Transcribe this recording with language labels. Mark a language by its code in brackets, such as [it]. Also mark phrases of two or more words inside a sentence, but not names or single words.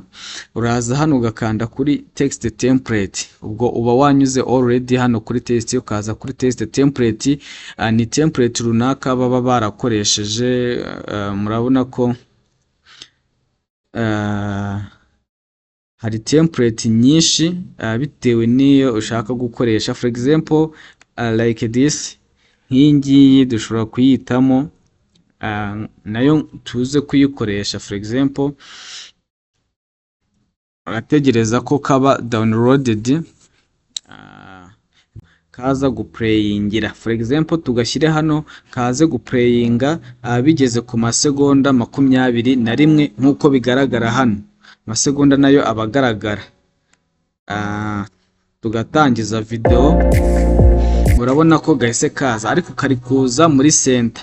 [rw] Uraza hano ugakanda kuri [en] text template, [rw] ubwo uba wanyuze already hano kuri text, ukaza kuri [en] text template. [rw] Ni template runaka baba barakoresheje. Murabona ko hari template nyinshi bitewe n'iyo ushaka gukoresha. [en] For example like this, [rw] nk'ingiyi dushobora kuyitamo nayo tuze kuyikoresha. [en] For example [rw] urategereza ko kaba downloaded kaza guplayingira. [en] For example [rw] tugashyire hano kaze guplayinga bigeze ku masegonda 21 nk'uko bigaragara hano. Amasegonda nayo abagaragara. Tugatangiza video, murabona ko gahise kaza, ariko kari kuza muri center.